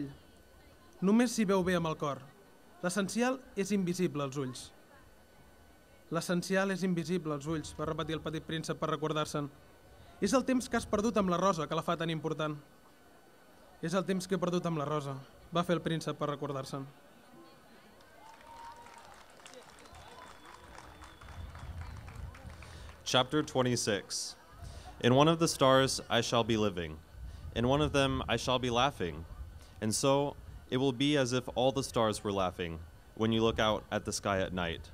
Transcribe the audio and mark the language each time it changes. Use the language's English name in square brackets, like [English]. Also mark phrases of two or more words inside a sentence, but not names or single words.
[Catalan] Només s'hi veu bé amb el cor. L'essencial és invisible als ulls. L'essencial és invisible als ulls, va repetir el petit príncep per recordar-se'n. És el temps que has perdut amb la rosa que la fa tan important. És el temps que he perdut amb la rosa, va fer el príncep per recordar-se'n. [English] Chapter 26. In one of the stars I shall be living. In one of them I shall be laughing. And so it will be as if all the stars were laughing when you look out at the sky at night.